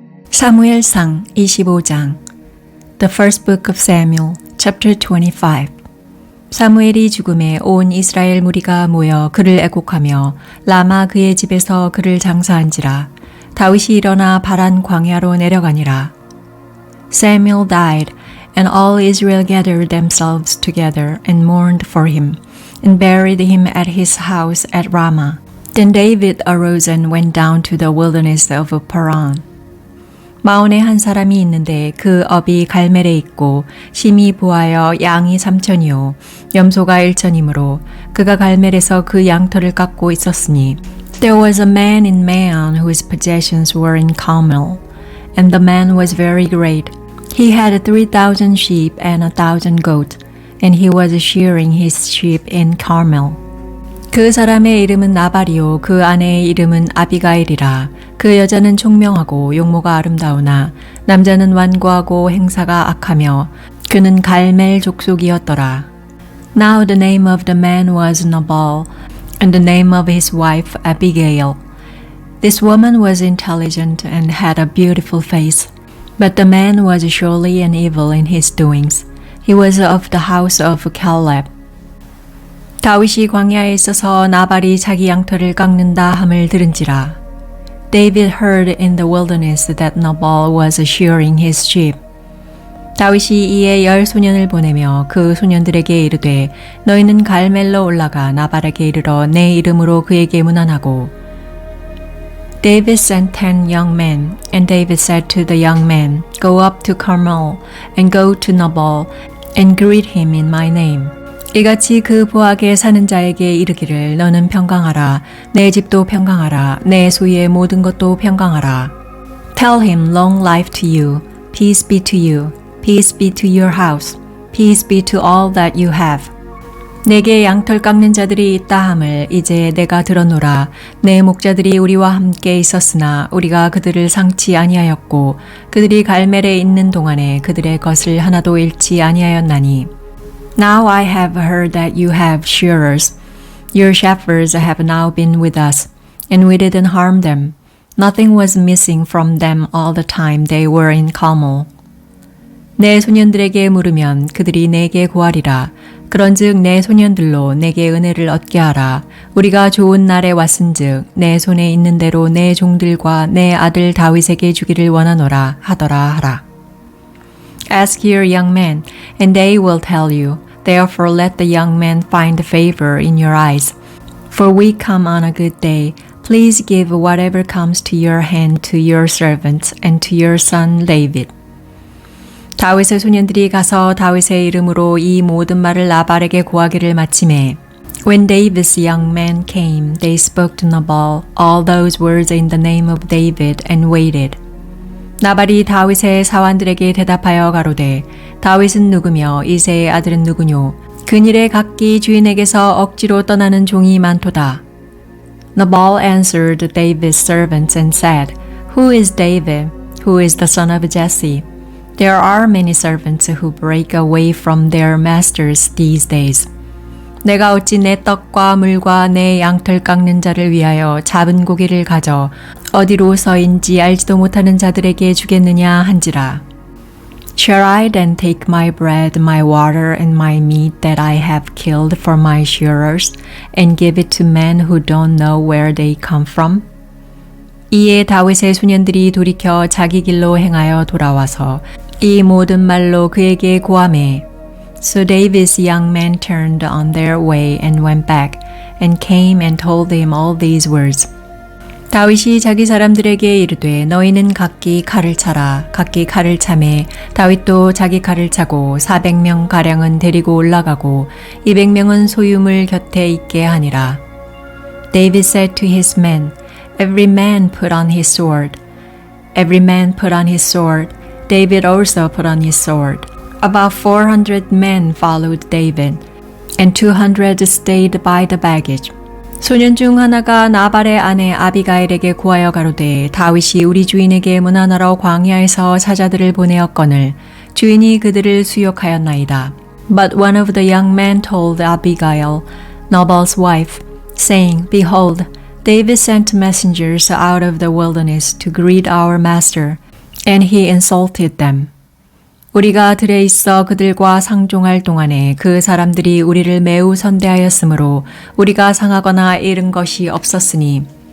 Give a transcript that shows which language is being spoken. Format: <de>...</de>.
<ko>사무엘상 25장</ko> <en>The first book of Samuel, chapter 25</en> <ko>사무엘이 죽음에 온 이스라엘 무리가 모여 그를 애곡하며 라마 그의 집에서 그를 장사한지라. 다윗이 일어나 바란 광야로 내려가니라.</ko> <en>Samuel died, and all Israel gathered themselves together and mourned for him, and buried him at his house at Ramah. Then David arose and went down to the wilderness of Paran.</en> <ko>마온에 한 사람이 있는데 그 업이 갈멜에 있고 심히 부하여 양이 3,000이요 염소가 1,000이므로 그가 갈멜에서 그 양털을 깎고 있었으니</ko> <en>There was a man in Maon whose possessions were in Carmel, and the man was very great. He had 3,000 sheep and 1,000 goats, and he was shearing his sheep in Carmel.</en> <ko>그 사람의 이름은 나발이요 그 아내의 이름은 아비가일이라. 그 여자는 총명하고 용모가 아름다우나 남자는 완고하고 행사가 악하며 그는 갈멜 족속이었더라.</ko> <en>Now the name of the man was Nabal, and the name of his wife Abigail. This woman was intelligent and had a beautiful face, but the man was surely an evil in his doings. He was of the house of Caleb.</en> <ko>다윗이 광야에 있어서 나발이 자기 양털을 깎는다 함을 들은지라.</ko> <en>David heard in the wilderness that Nabal was shearing his sheep.</en> <ko>다윗이 이에 10 소년을 보내며 그 소년들에게 이르되 너희는 갈멜로 올라가 나발에게 이르러 내 이름으로 그에게 문안하고.</ko> <en>David sent 10 young men, and David said to the young men, Go up to Carmel, and go to Nabal, and greet him in my name.</en> <ko>이같이 그 보악에 사는 자에게 이르기를 너는 평강하라. 내 집도 평강하라. 내 소유의 모든 것도 평강하라.</ko> <en>Tell him long life to you. Peace be to you. Peace be to your house. Peace be to all that you have.</en> <ko>내게 양털 깎는 자들이 있다 함을 이제 내가 들었노라. 내 목자들이 우리와 함께 있었으나 우리가 그들을 상치 아니하였고 그들이 갈멜에 있는 동안에 그들의 것을 하나도 잃지 아니하였나니.</ko> <en>Now I have heard that you have shearers. Your shepherds have now been with us, and we didn't harm them. Nothing was missing from them all the time they were in Carmel.</en> <ko>내 소년들에게 물으면 그들이 내게 구하리라. 그런즉 내 소년들로 내게 은혜를 얻게 하라. 우리가 좋은 날에 왔은즉 내 손에 있는 대로 내 종들과 내 아들 다윗에게 주기를 원하노라 하더라 하라.</ko> <en>Ask your young men, and they will tell you. Therefore let the young men find favor in your eyes. For we come on a good day. Please give whatever comes to your hand to your servants and to your son David.</en> <ko>다윗의 소년들이 가서 다윗의 이름으로 이 모든 말을 나발에게 고하기를 마치매.</ko> <en>When David's young men came, they spoke to Nabal all those words in the name of David and waited.</en> <ko>나발이 다윗의 사환들에게 대답하여 가로되 다윗은 누구며 이새의 아들은 누구뇨? 그일에 각기 주인에게서 억지로 떠나는 종이 많도다.</ko> <en>Nabal answered David's servants and said, Who is David? Who is the son of Jesse? There are many servants who break away from their masters these days.</en> <ko>내가 어찌 내 떡과 물과 내 양털 깎는 자를 위하여 잡은 고기를 가져 어디로서인지 알지도 못하는 자들에게 주겠느냐 한지라.</ko> <en>Shall I then take my bread, my water, and my meat that I have killed for my shearers, and give it to men who don't know where they come from?</en> <ko>이에 다윗의 소년들이 돌이켜 자기 길로 행하여 돌아와서 이 모든 말로 그에게 고하매.</ko> <en>So David's young men turned on their way and went back, and came and told him all these words.</en> <ko>다윗이 자기 사람들에게 이르되 너희는 각기 칼을 차라. 각기 칼을 차매 다윗도 자기 칼을 차고 400명 가량은 데리고 올라가고 200명은 소유물 곁에 있게 하니라.</ko> <en>David said to his men, Every man put on his sword. Every man put on his sword. David also put on his sword. About 400 men followed David, and 200 stayed by the baggage.</en> <ko>소년 중 하나가 나발의 아내 아비가일에게 구하여 가로되 다윗이 우리 주인에게 문안하러 광야에서 사자들을 보내었거늘 주인이 그들을 수욕하였나이다.</ko> <en>But one of the young men told Abigail, Nabal's wife, saying, Behold, David sent messengers out of the wilderness to greet our master. And he insulted them.</en> <ko>우리가 들에 있어 그들과 상종할 동안에 그 사람들이 우리를 매우 선대하였으므로 우리가 상하거나 잃은 것이 없었으니.</ko>